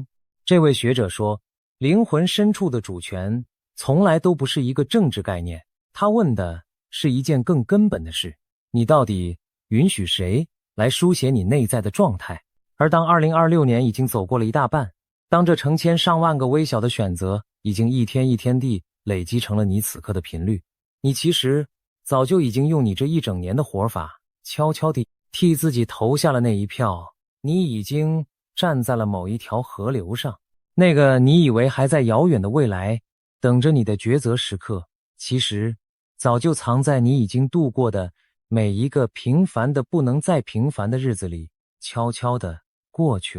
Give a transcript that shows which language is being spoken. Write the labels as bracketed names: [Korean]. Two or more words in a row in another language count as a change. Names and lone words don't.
[Chinese] 這位學者說，靈魂深處的主權從來都不是一個政治概念，他問的是一件更根本的事：你到底允许誰來書寫你內在的狀態？而當2026年已經走過了一大半，當這成千上萬個微小的選擇已經一天一天地累積成了你此刻的頻率，你其實早就已經用你這一整年的活法悄悄地替自己投下了那一票。你已經站在了某一條河流上，那個你以為還在遙遠的未來等着你的抉擇時刻，其實早就藏在你已經度過的每一個平凡的不能再平凡的日子裡，悄悄地過去了。